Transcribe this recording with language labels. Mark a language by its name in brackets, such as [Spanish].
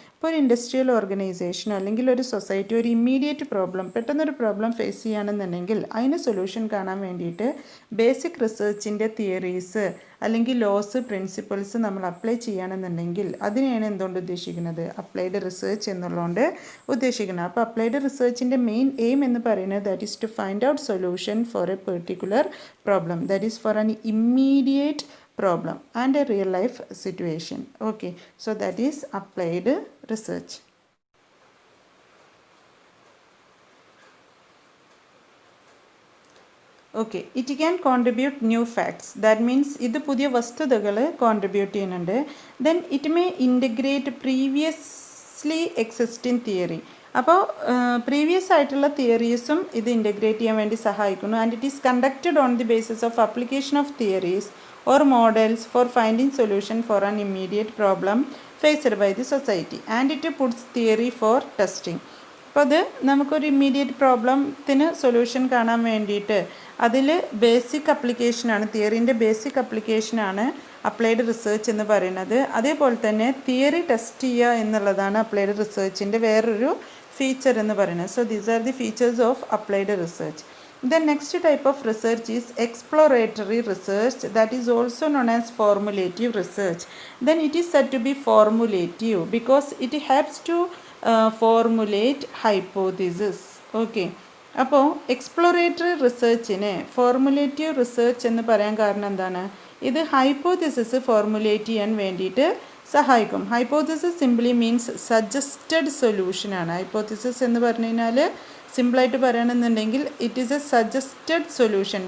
[Malayalam] ഇപ്പോൾ ഒരു ഇൻഡസ്ട്രിയൽ ഓർഗനൈസേഷനോ അല്ലെങ്കിൽ ഒരു സൊസൈറ്റി ഒരു ഇമ്മീഡിയറ്റ് പ്രോബ്ലം, പെട്ടെന്നൊരു പ്രോബ്ലം ഫേസ് ചെയ്യുകയാണെന്നുണ്ടെങ്കിൽ അതിന് സൊല്യൂഷൻ കാണാൻ വേണ്ടിയിട്ട് ബേസിക് റിസർച്ചിൻ്റെ തിയറീസ് അല്ലെങ്കിൽ ലോസ്, പ്രിൻസിപ്പിൾസ് നമ്മൾ അപ്ലൈ ചെയ്യുകയാണെന്നുണ്ടെങ്കിൽ അതിനെയാണ് എന്തുകൊണ്ട് ഉദ്ദേശിക്കുന്നത്? അപ്ലൈഡ് റിസർച്ച് എന്നുള്ളതുകൊണ്ട് ഉദ്ദേശിക്കുന്നത്. അപ്പോൾ അപ്ലൈഡ് റിസർച്ചിൻ്റെ മെയിൻ എയിം എന്ന് പറയുന്നത് [English] That is to find out solution for a particular problem, that is for an immediate problem and a real life situation. Okay, so that is applied research. Okay, it can contribute new facts. That means [Malayalam] ഇത് പുതിയ വസ്തുതകൾ contribute ചെയ്യുന്നുണ്ട്. [English] Then it may integrate previously existing theory. [Malayalam] അപ്പോൾ previous ആയിട്ടുള്ള തിയറീസും ഇത് integrate ചെയ്യാൻ വേണ്ടി സഹായിക്കുന്നു. [English] And it is conducted on the basis of application of theories or models for finding solution for an immediate problem faced by the society, and it puts theory for testing. [Malayalam] അപ്പോൾ അത് നമുക്കൊരു immediate പ്രോബ്ലത്തിന് solution കാണാൻ വേണ്ടിയിട്ട് അതിൽ basic അപ്ലിക്കേഷനാണ്, തിയറീൻ്റെ basic അപ്ലിക്കേഷനാണ് applied research എന്ന് പറയുന്നത്. അതേപോലെ തന്നെ തിയറി ടെസ്റ്റ് ചെയ്യുക എന്നുള്ളതാണ് അപ്ലൈഡ് റിസർച്ചിൻ്റെ വേറൊരു ഫീച്ചർ എന്ന് പറയുന്നത്. [English] So these are the features of applied research. The next type of research is exploratory research, that is also known as formulative research. Then it is said to be formulative because it helps to formulate hypothesis. [Malayalam] Okay, അപ്പോൾ exploratory റിസർച്ചിനെ formulative research എന്ന് പറയാൻ കാരണം എന്താണ്? ഇത് hypothesis formulate ചെയ്യാൻ വേണ്ടിയിട്ട് സഹായിക്കും. [English] Hypothesis simply means suggested സൊല്യൂഷനാണ്. [Malayalam] Hypothesis എന്ന് പറഞ്ഞു കഴിഞ്ഞാൽ സിമ്പിളായിട്ട് പറയുകയാണെന്നുണ്ടെങ്കിൽ [English] It is a suggested solution.